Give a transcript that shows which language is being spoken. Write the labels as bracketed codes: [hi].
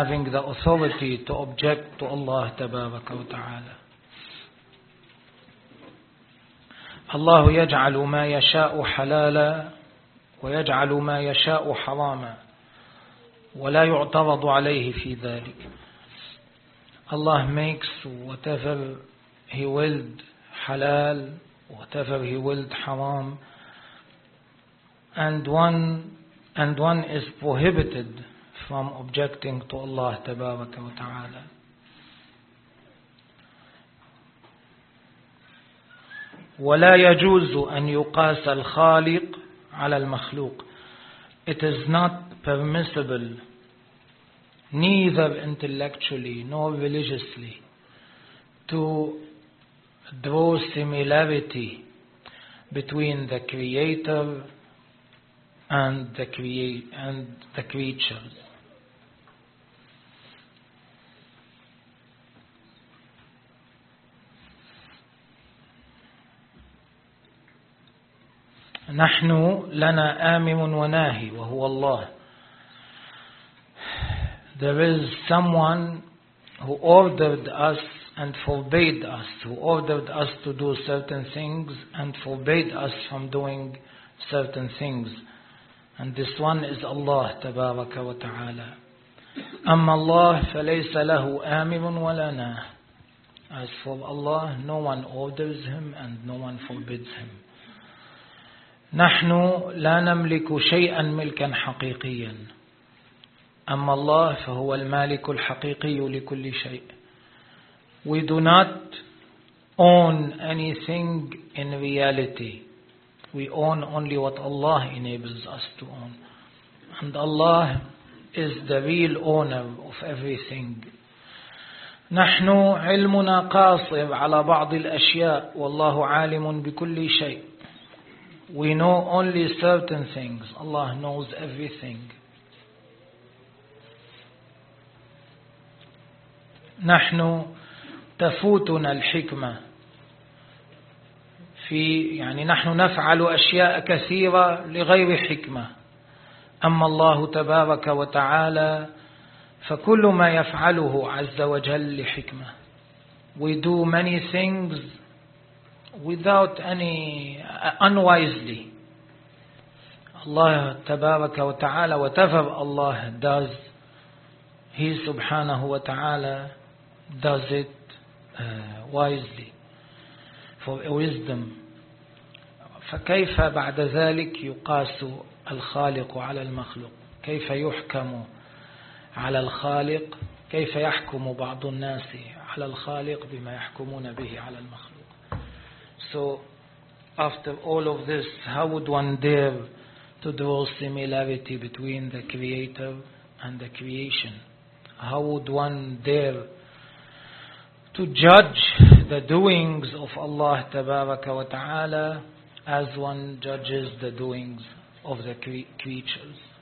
[en] the authority to object to Allah [ar] تبارك وتعالى. الله يجعل ما يشاء حلالا ويجعل ما يشاء حراما ولا يعترض عليه في ذلك. [en] الله makes whatever he willed halal, whatever he willed haram, and one is prohibited from objecting to Allah tabaraka wa ta'ala. [ar] ولا يجوز أن يقاس الخالق على المخلوق. [en] It is not permissible, neither intellectually nor religiously, to draw similarity between the Creator and the creatures. [ar] نحن لنا آمم وناهي وهو الله. [en] There is someone who ordered us and forbade us, who ordered us to do certain things and forbade us from doing certain things. And this one is Allah [ar] تبارك وتعالى. أما الله فليس له آمم ولا ناه. [en] As for Allah, no one orders him and no one forbids him. [ar] نحن لا نملك شيئا ملكا حقيقيا. أما الله فهو المالك الحقيقي لكل شيء. [en] We do not own anything in reality. We own only what Allah enables us to own. And Allah is the real owner of everything. [ar] نحن علمنا قاصر على بعض الأشياء والله عالم بكل شيء. [en] We know only certain things. Allah knows everything. [ar] نحن تفوتنا الحكمة في يعني نحن نفعل أشياء كثيرة لغير حكمة. أما الله تبارك وتعالى فكل ما يفعله عز وجل لحكمة. [en] We do many things without any unwisely. Allah [ar] تبارك وتعالى, [en] whatever Allah does, He [ar] سبحانه وتعالى [en] does it wisely, for wisdom. [ar] فكيف بعد ذلك يقاس الخالق على المخلوق؟ كيف يحكم على الخالق؟ كيف يحكم بعض الناس على الخالق بما يحكمون به على المخلوق؟ [en] So after all of this, how would one dare to draw similarity between the creator and the creation? How would one dare to judge the doings of Allah Tabaraka wa Ta'ala as one judges the doings of the creatures?